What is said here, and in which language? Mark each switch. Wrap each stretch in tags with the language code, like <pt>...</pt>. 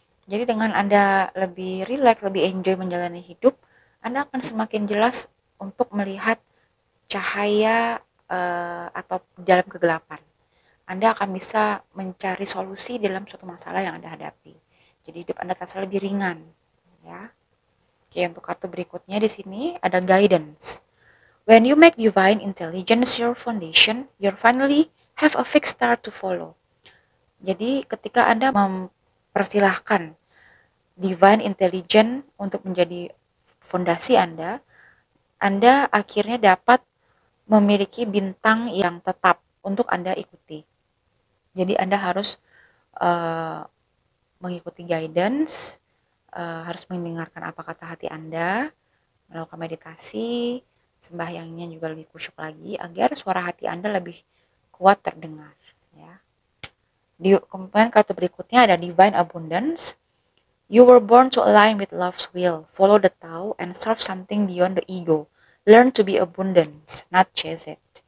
<id>Jadi dengan Anda lebih rileks, lebih enjoy menjalani hidup, Anda akan semakin jelas untuk melihat cahaya atau dalam kegelapan. Anda akan bisa mencari solusi dalam suatu masalah yang Anda hadapi. Jadi hidup Anda terasa lebih ringan, ya. Oke, untuk kartu berikutnya di sini ada guidance.</id> <en>When you make divine intelligence your foundation, you finally have a fixed star to follow.</en> <id>Jadi ketika Anda mempersilahkan divine intelligence untuk menjadi fondasi Anda akhirnya dapat memiliki bintang yang tetap untuk Anda ikuti. Jadi Anda harus mengikuti guidance, harus mendengarkan apa kata hati Anda, melakukan meditasi, sembahyangnya juga lebih khusyuk lagi agar suara hati Anda lebih kuat terdengar. Ya. Kemudian kartu berikutnya ada Divine Abundance.</id> <en>You were born to align with love's will, follow the Tao, and serve something beyond the ego. Learn to be abundant, not chase it.</en>